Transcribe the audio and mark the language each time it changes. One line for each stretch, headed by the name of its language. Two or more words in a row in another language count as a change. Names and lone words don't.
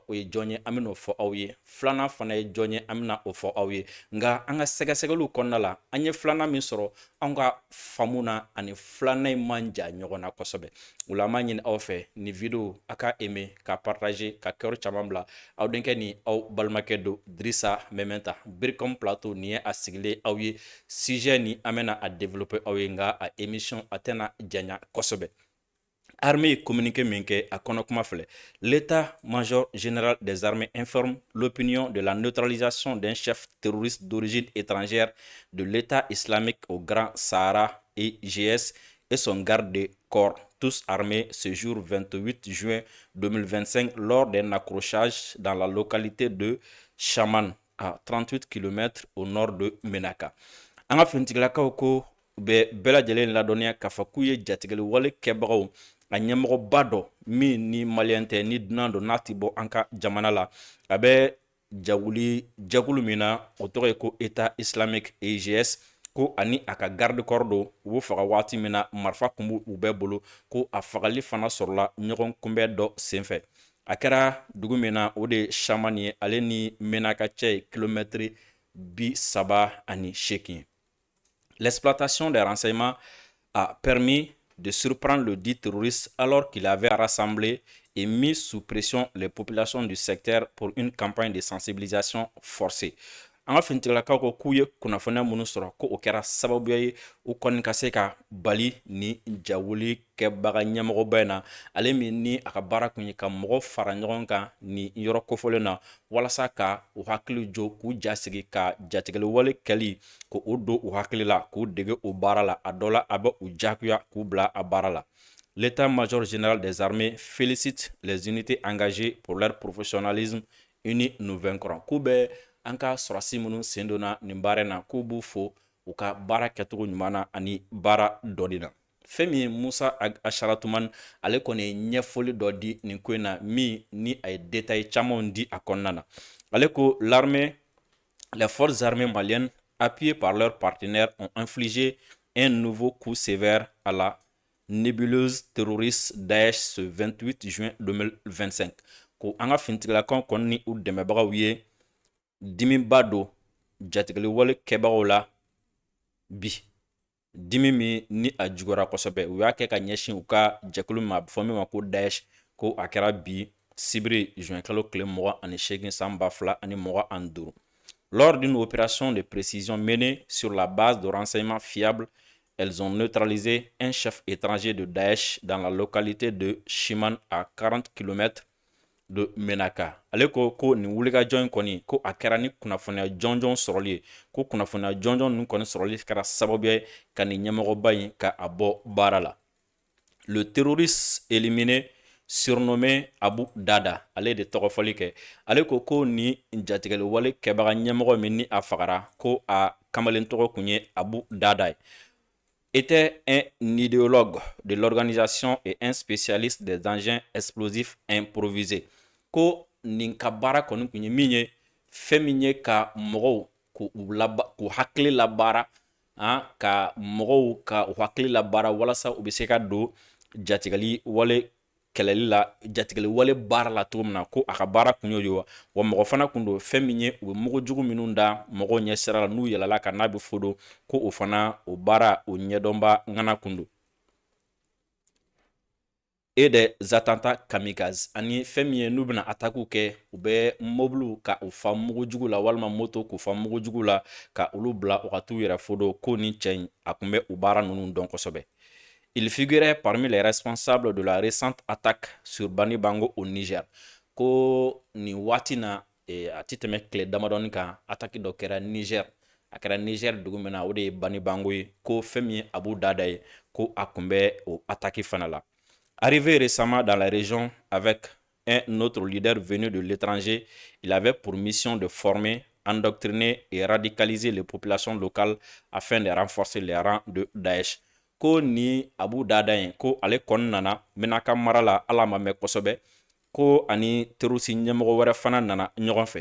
Bambara: o ye jɔn ye an bɛn'o fɔ aw ye filanan fana ye jɔn ye an bɛna o fɔ aw ye nka an ka sɛgɛsɛgɛliw kɔnɔna la an ye filanan min sɔrɔ an ka faamu na ani filanan in man jan ɲɔgɔn na kosɛbɛ o la an b'a ɲini aw fɛ nin video a ka aimer ka partager ka cœur caman bila aw denkɛ ni aw balimakɛ don Dirisa Mementa Biricom Plateau nin ye a sigilen aw ye sujet ni an bɛna a développer aw ye nka a émission a tɛna janya kosɛbɛ
French: Armée communiqué
Bambara: minke à Konokmafle.
French: L'état-major général des armées informe l'opinion de la neutralisation d'un chef terroriste d'origine étrangère de l'État islamique au Grand Sahara IGS et son garde de corps, tous armés ce jour 28 juin 2025 lors d'un accrochage dans la localité de Chaman à 38 km au nord de Menaka.
Bambara: An ka finitigilakaw ko u bɛ bɛɛ lajɛlen ladɔnniya k'a fɔ k'u ye jatigɛli wale kɛbagaw a ɲɛmɔgɔba dɔ min ni maliyɛn tɛ ni dunan don n'a ti bɔ an ka jamana la a bɛ jɛkulu min na o tɔgɔ ye ko État islamique IGS ko ani a ka
French: garde corps
Bambara: don u b'u faga waati min na marifa kun b'u bɛɛ bolo ko a fagali fana sɔrɔla ɲɔgɔn kunbɛn dɔ senfɛ a kɛra dugu min na o de ye Chamani ye ale ni Menaka cɛ ye kilomɛtiri 38 ye.
French: L'exploitation des renseignements a permis de surprendre le dit terroriste alors qu'il avait rassemblé et mis sous pression les populations du secteur pour une campagne de sensibilisation forcée.
Bambara: An ka finitigilakaw ko k'u ye kunnafoniya minnu sɔrɔ ko o kɛra sababuya ye u kɔni ka se ka bali ni jawuli kɛbaga ɲɛmɔgɔba in na ale min ni a ka baara kun ye ka mɔgɔ fara ɲɔgɔn kan ni yɔrɔ kofɔlen na walasa ka u hakili jo k'u jasigi ka jatigɛli wale kɛli ko o don u hakili la k'u dege o baara la a dɔ la a bɛ u jagoya k'u bila a baara la.
French: L'état-major général des armées félicite les unités engagées pour leur professionnalisme. Unis nous vaincrons.
Bambara: K'u bɛ an ka sɔrɔsi minnu sen donna nin baara in na k'u b'u fo u ka baara kɛcogo ɲuman na ani baara dɔnni na fɛn min ye Musa Asharatuman ale kɔni ye ɲɛfɔli dɔ di nin ko in na min ni a ye détail camanw di a kɔnɔna na ale ko
French: les forces armées maliennes appuyées par leurs partenaires ont infligé un nouveau coup sévère à la nébuleuse terroriste Daesh ce 28 juin 2025
Bambara: ko an ka finitigilakaw kɔni ni u dɛmɛbagaw ye dimiba don jatigɛli wale kɛbagaw la bi dimi min ni a juguyara kosɛbɛ u y'a kɛ ka ɲɛsin u ka jɛkulu ma a bɛ fɔ min ma ko Daesh ko a kɛra bi sibiri juin kalo tile 28 san
French: 2025 lors d'une opération de précision menée sur la base de renseignements fiables elles ont neutralisé un chef étranger de Daesh dans la localité de Shiman à 40 km de Menaka.
Bambara: Ale ko ni wulikajɔ in kɔni ko a kɛra ni kunnafoniya jɔnjɔn sɔrɔli ye ko kunnafoniya jɔnjɔn ninnu kɔni sɔrɔli kɛra sababu ye ka ni ɲɛmɔgɔba in ka a bɔ baara la.
French: Le terroriste éliminé surnommé
Bambara: Abu Dada, ale de tɔgɔfɔli kɛ, ale ko ni jatigɛli wale kɛbaga ɲɛmɔgɔ min ni a fagara ko a kamalen tɔgɔ kun ye Abu Dada ye,
French: était un idéologue de l'organisation et un spécialiste des engins explosifs improvisés.
Bambara: Ko nin ka baara kɔni kun ye min ye fɛn min ye ka mɔgɔw k'u hakili labaara ka mɔgɔw ka u hakili labaara walasa u bɛ se ka don jatigɛli wale kɛlɛli la jatigɛli wale baara la cogo min na ko a ka baara kun y'o ye wa mɔgɔ fana kun don fɛn min ye u bɛ mugujugu minnu da mɔgɔw ɲɛ sira la n'u yɛlɛla ka n'a bɛ fɔ don ko o fana o baara o ɲɛdɔnba ŋana kun don.
French: Et des attentats kamikazes
Bambara: ani fɛn min ye n'u bɛna attaque kɛ u bɛ mobiliw ka u fa mugujugu la walima moto k'u fa mugujugu la ka olu bila u ka t'u yɛrɛ fɔ don ko ni cɛ in a kun bɛ u baara ninnu dɔn kosɛbɛ.
French: Il figurait parmi les responsables de la récente attaque sur Bani Bango au Niger.
Bambara: Ko ni waati na a ti tɛmɛ tile damadɔni kan attaque dɔ kɛra Niger. A kɛra Niger dugu min na o de ye Bani Bango ye ko fɛn min ye Abu Dada ye ko a kun bɛ o attaque fana la.
French: Arrivé récemment dans la région avec un autre leader venu de l'étranger, il avait pour mission de former, endoctriner et radicaliser les populations locales afin de renforcer les rangs de Daesh.
Bambara: Ko ni Abu Dada yen ko ale kɔni nana Menaka mara la ala ma mɛn kosɛbɛ ko ani terroriste ɲɛmɔgɔ wɛrɛ fana nana ɲɔgɔn fɛ.